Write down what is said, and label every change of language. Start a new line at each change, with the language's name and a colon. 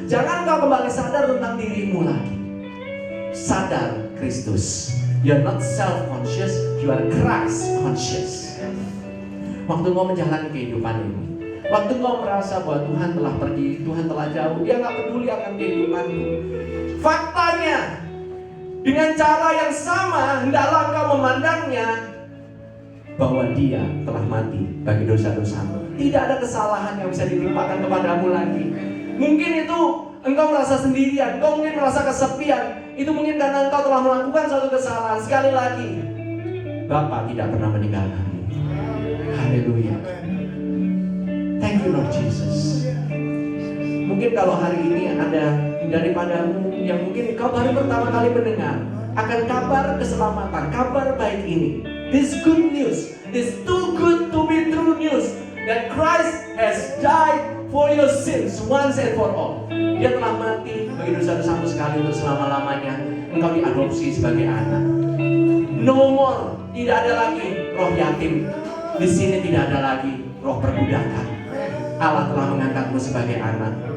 Indonesian: Jangan engkau kembali sadar tentang dirimu lagi. Sadar Kristus.
English: You are not self-conscious, you are Christ-conscious.
Indonesian: Waktu engkau menjalani kehidupan ini, waktu engkau merasa bahwa Tuhan telah pergi, Tuhan telah jauh, dia gak peduli akan kehidupanmu. Faktanya, dengan cara yang sama, hendaklah engkau memandangnya bahwa dia telah mati bagi dosa-dosamu. Tidak ada kesalahan yang bisa ditimpakan kepadamu lagi. Mungkin itu engkau merasa sendirian, engkau mungkin merasa kesepian. Itu mungkin karena engkau telah melakukan suatu kesalahan. Sekali lagi, Bapa tidak pernah meninggalkanmu. Haleluya.
English: Thank you Lord Jesus.
Indonesian: Mungkin kalau hari ini ada daripadamu yang mungkin kau baru pertama kali mendengar akan kabar keselamatan, kabar baik ini.
English: This good news, this too good to be true news, that Christ has died for your sins once and for all.
Indonesian: Dia telah mati bagi dosa-dosamu sekali untuk selama-lamanya. Engkau diadopsi sebagai anak.
English: No more,
Indonesian: tidak ada lagi roh yatim. Di sini tidak ada lagi roh perbudakan. Allah telah mengangkatmu sebagai anak.